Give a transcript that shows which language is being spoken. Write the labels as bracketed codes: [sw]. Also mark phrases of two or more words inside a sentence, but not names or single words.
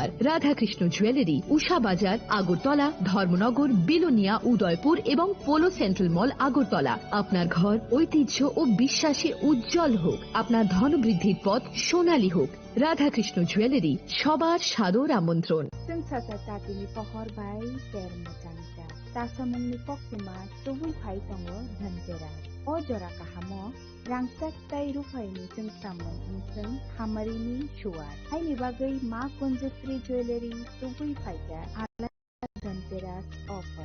[bn] রাধাকৃষ্ণ জুয়েলারি, উষা বাজার, আগরতলা, ধর্মনগর, বিলোনিয়া, উদয়পুর এবং পোলো সেন্ট্রাল মল, আগরতলা। আপনার ঘর ঐতিহ্য ও বিশ্বাসে উজ্জ্বল হোক, আপনার ধনবৃদ্ধির পথ সোনালী হোক। রাধাকৃষ্ণ জুয়েলারি, সবার সাদর আমন্ত্রণ। [trp] Tatini pohor bai ter mutangca. Tasamungni poksima tubui phai tongo dhantera. O jora kahamo rangsak tai rufaini chungsamung unsung hamarini shuar. Haini bagai ma konjutri jewelry tubui phaiga ala dhanteras offer.